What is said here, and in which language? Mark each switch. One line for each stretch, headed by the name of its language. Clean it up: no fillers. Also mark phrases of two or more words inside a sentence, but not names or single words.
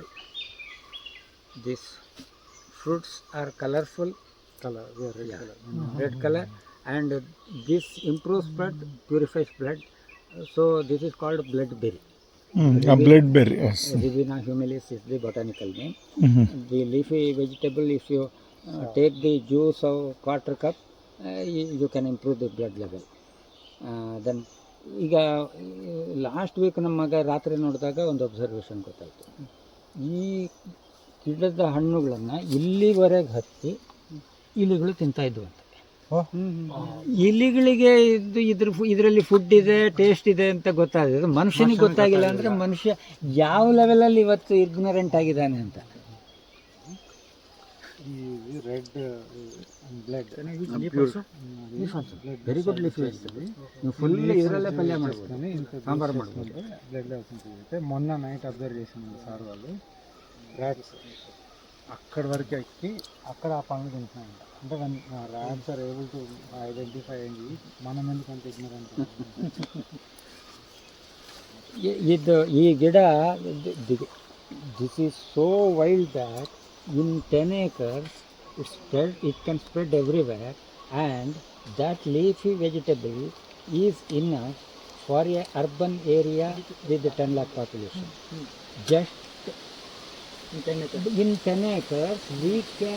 English: These fruits are colorful, red color, and this improves blood, purifies blood. So this is called bloodberry. A bloodberry, yes. Ribina humilis is the botanical name. The leafy vegetable, if you take the juice of 1/4 cup, you can improve the blood level.
Kannada: Then ಈಗ
English: last week
Kannada: ನಮ್ಮ ಮಗ ರಾತ್ರಿ ನೋಡಿದಾಗ ಒಂದು ಅಬ್ಸರ್ವೇಷನ್ ಗೊತ್ತಾಯಿತು. ಈ ಗಿಡದ ಹಣ್ಣುಗಳನ್ನು ಇಲ್ಲಿವರೆಗೆ ಹತ್ತಿ ಇಲಿಗಳು ತಿಂತಾ ಇದ್ವು ಅಂತ. ಇಲಿಗಳಿಗೆ ಇದರಲ್ಲಿ ಫುಡ್ ಇದೆ, ಟೇಸ್ಟ್ ಇದೆ ಅಂತ ಗೊತ್ತಾಗಿದೆ. ಮನುಷ್ಯನಿಗೆ ಗೊತ್ತಾಗಿಲ್ಲ ಅಂದರೆ ಮನುಷ್ಯ ಯಾವ ಲೆವೆಲಲ್ಲಿ ಇವತ್ತು ಇಗ್ನರೆಂಟ್ ಆಗಿದ್ದಾನೆ ಅಂತ.
English: red blood very good leaf
Kannada: ನೀವು ಫುಲ್ ಇದರಲ್ಲೇ ಪಲ್ಯ ಮಾಡ್ಬೋದು, ಸಾಂಬಾರು ಮಾಡ್ಬೋದು.
English: blood levels
Telugu: సిಗುತ್ತೆ. మొన్న
English: night observe
Telugu: చేసినారు సార్ వాళ్ళు. ర్యాట్స్ అక్కడి వరకు ఎక్కి అక్కడ ఆ పనులు తింటున్నాయంట.
English: అంటే rats are able to identify
Telugu: అయ్యి మనం ఎందుకు అంత
English: ఇగ్నరెంట్.
Kannada: ಇದು ಈ ಗಿಡ
English: this is so wild that in 10 acres it can spread everywhere, and that leafy vegetable is enough for a urban area with the 10 lakh population. Just in 10 acres we can